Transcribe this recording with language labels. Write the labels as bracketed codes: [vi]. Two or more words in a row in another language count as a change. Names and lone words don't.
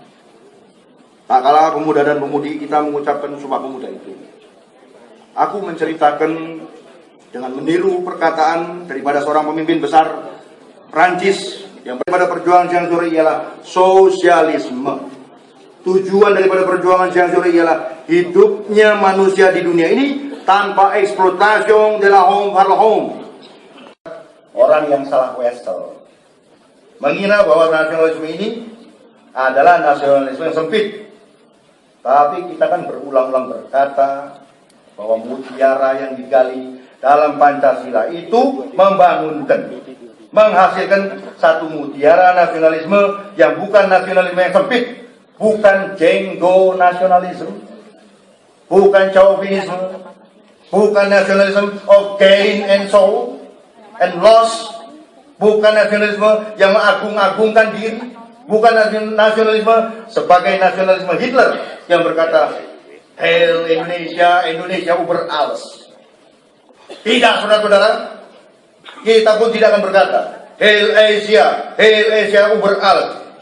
[id] Tak kalah pemuda dan pemudi kita mengucapkan Sumpah Pemuda itu, aku menceritakan dengan meniru perkataan daripada seorang pemimpin besar Prancis yang daripada perjuangan Jean Jaurès ialah sosialisme. Tujuan daripada perjuangan Jean Jaurès ialah hidupnya manusia di dunia ini tanpa eksploitasi [fr] de la homme par la homme. [id] Orang yang salah wesel mengira bahwa nasionalisme ini adalah nasionalisme yang sempit. Tapi kita kan berulang-ulang berkata bahwa mutiara yang digali dalam Pancasila itu membangunkan, menghasilkan satu mutiara nasionalisme yang bukan nasionalisme yang sempit, bukan jenggo nasionalisme, bukan chauvinisme, bukan nasionalisme [en] of gain and soul and loss, [id] bukan nasionalisme yang mengagung-agungkan diri, bukan nasionalisme sebagai nasionalisme Hitler yang berkata Heil Indonesia, Indonesia [de] über alles. [id] Tidak, saudara-saudara, kita pun tidak akan berkata Heil Asia [de] über alles.